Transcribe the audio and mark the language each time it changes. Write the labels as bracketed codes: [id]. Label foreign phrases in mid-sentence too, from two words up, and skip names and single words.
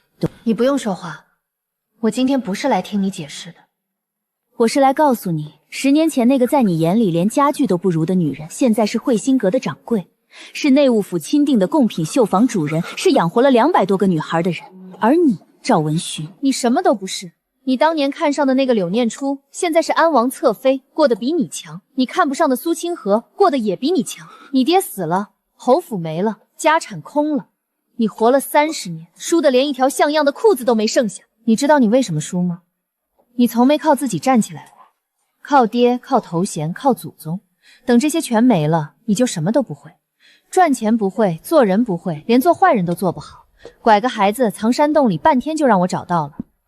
[zh] 你不用說話，我今天不是來聽你解釋的， 我是來告訴你，10年前那個在你眼裡連家具都不如的女人，現在是慧心閣的掌櫃，是內務府欽定的貢品繡坊主人，是養活了200多個女孩的人。而你，趙文尋，你什麼都不是。你當年看上的那個柳念初，現在是安王側妃，過得比你強。你看不上的蘇清河，過得也比你強。你爹死了，侯府沒了，家產空了。你活了30 年，輸得連一條像樣的褲子都沒剩下。你知道你為什麼輸嗎？你從沒靠自己站起來過，靠爹，靠頭銜，靠祖宗。等這些全沒了，你就什麼都不會。賺錢不會，做人不會，連做壞人都做不好。拐個孩子藏山洞裡，半天就讓我找到了。